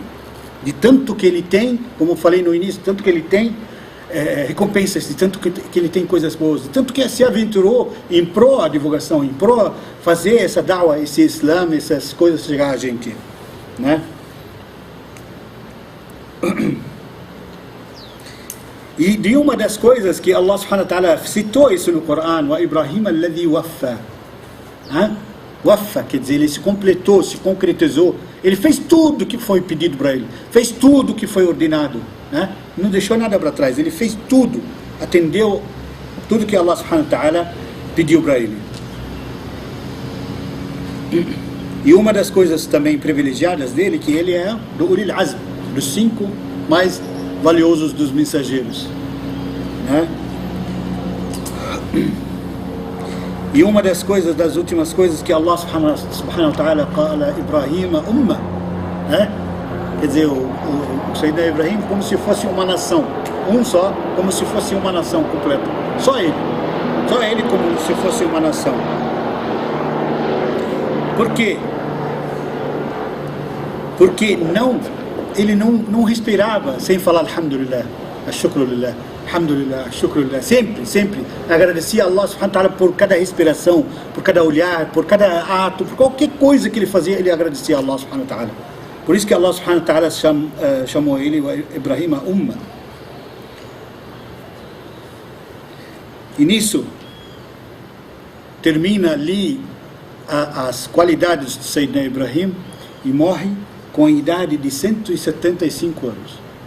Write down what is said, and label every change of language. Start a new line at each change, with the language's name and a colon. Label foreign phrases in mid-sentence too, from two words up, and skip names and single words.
Portuguese: De tanto que ele tem, como eu falei no início, tanto que ele tem recompensas, de tanto que ele tem coisas boas, de tanto que se aventurou em pró a divulgação, em pró fazer essa da'wah, esse Islã, essas coisas chegar a gente, né? E de uma das coisas que
Arabic: الله سبحانه وتعالى
Portuguese: citou isso no Corão,
Arabic: وإبراهيم الذي وفى.
Portuguese: Wafa, quer dizer, ele se completou, se concretizou, ele fez tudo que foi pedido para ele, fez tudo que foi ordenado, né? Não deixou nada para trás, ele fez tudo, atendeu tudo que
Arabic: الله سبحانه وتعالى
Portuguese: pediu para ele. E uma das coisas também privilegiadas dele, que ele é do
Arabic: أولي العزم,
Portuguese: dos 5 mais valiosos dos mensageiros, né? E uma das coisas, das últimas coisas que
Arabic: الله سبحانه وتعالى قال إبراهيم أمة,
Portuguese: né? Quer dizer, o Sayyidina Ibrahim como se fosse uma nação, um só, como se fosse uma nação completa, só ele como se fosse uma nação. Por quê? Porque ele não respirava sem falar
Arabic: الحمد لله الشكر لله الحمد لله شكر لله,
Portuguese: sempre agradecia a
Arabic: الله سبحانه وتعالى
Portuguese: por cada respiração, por cada olhar, por cada ato, por qualquer coisa que ele fazia, ele agradecia a
Arabic: الله سبحانه وتعالى.
Portuguese: Por isso que
Arabic: الله سبحانه وتعالى
Portuguese: chamou ele Ibrahim Umma. E nisso termina ali as qualidades de Sayyidina Ibrahim e morre com a idade de 175 anos.